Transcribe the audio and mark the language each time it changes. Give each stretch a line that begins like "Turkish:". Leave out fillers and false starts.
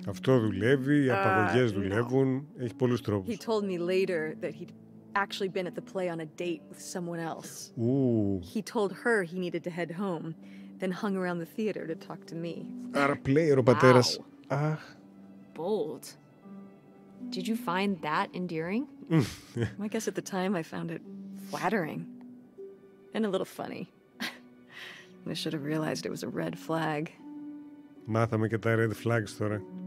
Greek: Αυτό δουλεύει, οι απαγωγές δουλεύουν, έχει πολλούς τρόπους.
English: He told me later that he'd actually been at the play on a date with someone else. He told her he needed to head home, then hung around the theater to talk to me.
Greek: Άρα player ο πατέρας. Αχ.
English: Bold. Did you find that endearing? I guess at the time I found it flattering and a little funny. I should have realized it was a red flag.
Greek: Μάθαμε και τα red flags τώρα.